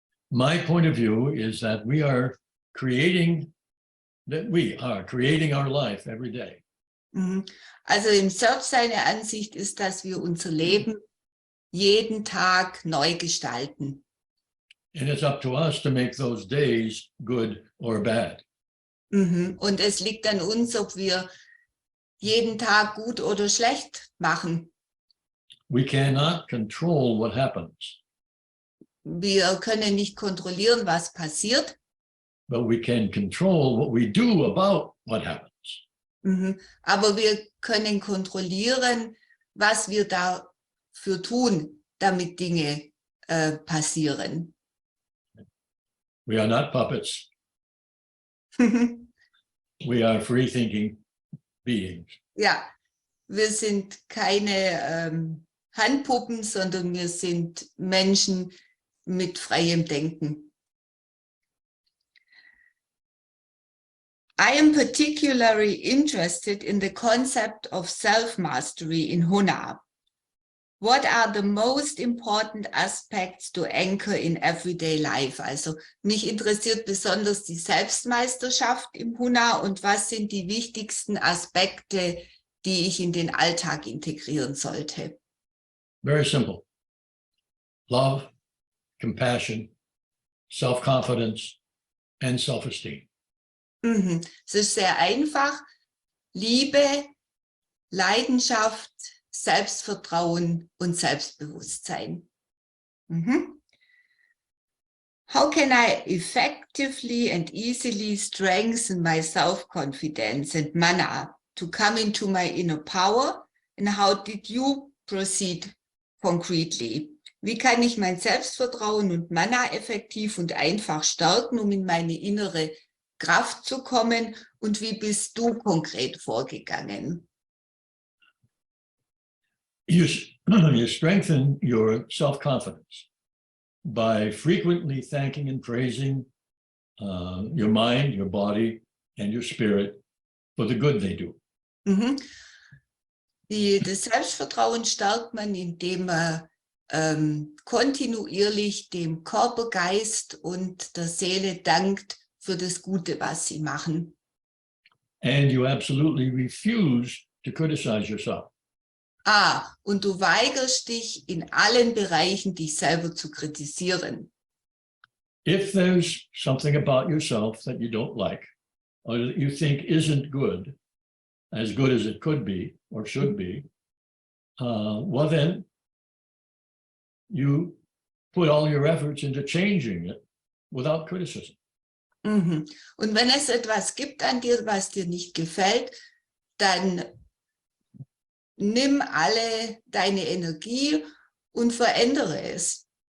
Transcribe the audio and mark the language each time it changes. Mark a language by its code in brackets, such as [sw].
[en] My point of view is that we are creating our life every day. [de] Also im Serge seine Ansicht ist, dass wir unser Leben jeden Tag neu gestalten. [en] And it's up to us to make those days good or bad. [de] Und es liegt an uns, ob wir jeden Tag gut oder schlecht machen. [en] We cannot control what happens. [de] Wir können nicht kontrollieren, was passiert. [en] But we can control what we do about what happens. [de] Aber wir können kontrollieren, was wir dafür tun, damit Dinge passieren. [en] We are not puppets. We are free-thinking beings. [de] Ja, wir sind keine Handpuppen, sondern wir sind Menschen mit freiem Denken. [en] I am particularly interested in the concept of self-mastery in Huna. What are the most important aspects to anchor in everyday life? [de] Also mich interessiert besonders die Selbstmeisterschaft im Huna und was sind die wichtigsten Aspekte, die ich in den Alltag integrieren sollte? [en] Very simple. Love, compassion, self-confidence, and self-esteem. [de] Es ist sehr einfach. Liebe, Leidenschaft, Selbstvertrauen und Selbstbewusstsein. [en] How can I effectively and easily strengthen my self-confidence and mana to come into my inner power? And how did you proceed concretely? [de] Wie kann ich mein Selbstvertrauen und Mana effektiv und einfach stärken, um in meine innere Kraft zu kommen? Und wie bist du konkret vorgegangen? [en] You strengthen your self-confidence by frequently thanking and praising your mind, your body, and your spirit for the good they do. [de] Das Selbstvertrauen stärkt man, indem man kontinuierlich dem Körper, Geist und der Seele dankt für das Gute, was sie machen. [en] And you absolutely refuse to criticize yourself. [de] Und du weigerst dich in allen Bereichen, dich selber zu kritisieren. [en] If there's something about yourself that you don't like, or that you think isn't good as it could be or should be, well then you put all your efforts into changing it without criticism. [de] Und wenn es etwas gibt an dir, was dir nicht gefällt, dann nimm alle deine Energie und verändere es.